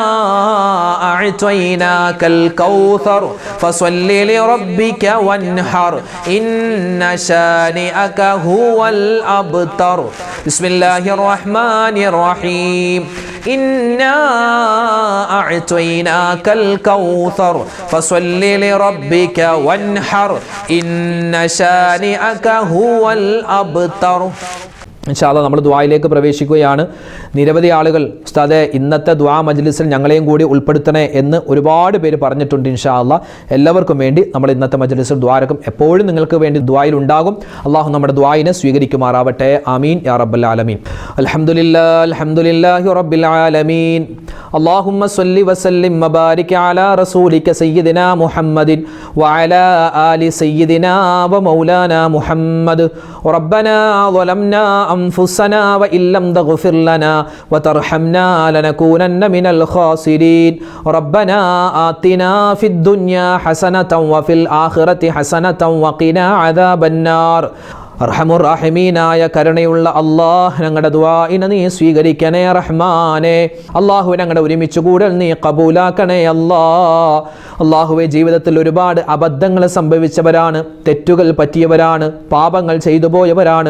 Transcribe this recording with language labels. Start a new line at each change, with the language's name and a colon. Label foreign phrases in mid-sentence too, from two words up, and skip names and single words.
Arabic: أعطيناك الكوثر فصل لربك وانحر إن شانئك هو الأبتر بسم الله الرحمن الرحيم إنا أعطيناك الكوثر فصل لربك وانحر إن شانئك هو الأبتر إن شاء الله
Malayalam: നമ്മൾ ദുആയിലേക്ക് പ്രവേശിക്കുകയാണ്. നിരവധി ആളുകൾ ഉസ്താദേ ഇന്നത്തെ ദുആ മജ്ലിസിൽ ഞങ്ങളെയും കൂടി ഉൾപ്പെടുത്തണേ എന്ന് ഒരുപാട് പേര് പറഞ്ഞിട്ടുണ്ട്.
Arabic: إن شاء الله
Malayalam: എല്ലാവർക്കും വേണ്ടി നമ്മൾ ഇന്നത്തെ മജ്ലിസിൽ ദുആരക്കും എപ്പോഴും നിങ്ങൾക്ക് വേണ്ടി ദുആയിൽ ഉണ്ടാകും. അല്ലാഹു നമ്മുടെ ദുആയിനെ സ്വീകരിക്കുമാറാവട്ടെ.
Arabic: آمين يا رب العالمين. الحمد لله رب العالمين. اللهم صل وسلم وبارك على رسولك سيدنا محمد وعلى آل سيدنا ومولانا محمد. ربنا ظلمنا أنفسنا وإن لم تغفر لنا وترحمنا لنكونن من الخاسرين ربنا آتنا في الدنيا حسنة وفي الآخرة حسنة وقنا عذاب النار
Malayalam: അർഹമുർറഹീമീനായ കരുണയുള്ള അല്ലാഹ് ഞങ്ങളുടെ ദുആഇനെ നീ സ്വീകരിക്കണേ റഹ്മാനേ. അല്ലാഹു ഞങ്ങളുടെ ഒരുമിച്ച് കൂടൽ നീ കബൂലാക്കണേ അല്ലാഹ്. അല്ലാഹുവേ, ജീവിതത്തിൽ ഒരുപാട് അബദ്ധങ്ങൾ സംഭവിച്ചവരാണ്, തെറ്റുകൾ പറ്റിയവരാണ്, പാപങ്ങൾ ചെയ്തു പോയവരാണ്.